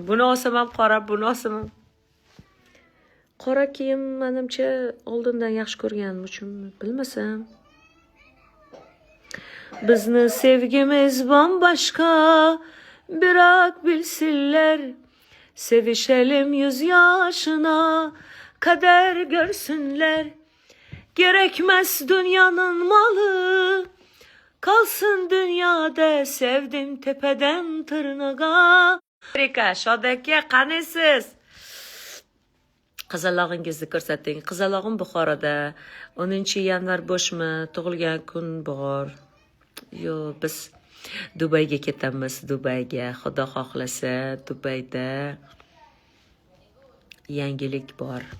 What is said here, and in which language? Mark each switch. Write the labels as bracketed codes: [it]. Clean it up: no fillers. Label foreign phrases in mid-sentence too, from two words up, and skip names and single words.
[uz] Buni olsam ham qora, buni olsam ham. Qora kiyim menimcha oldindan yaxshi ko'rganim uchun bilmasam. Bizni sevgimiz boshqa, biroq bilsinlar. [tr] Sevişelim 100 yaşına kadar görsünler. Gerekmez dünyanın malı. Kalsın dünyada sevdim tepeden tırnağa. [uz] Amerika, shodaka, qanisiz? Qizalog'ingizni ko'rsating. Qizalog'im Buxoroda. 10 yanvar bo'shmi? Tug'ilgan kun bor. Yo, biz Dubayga ketamiz. Dubayga, Xudo xohlasa, Dubayda yangilik bor.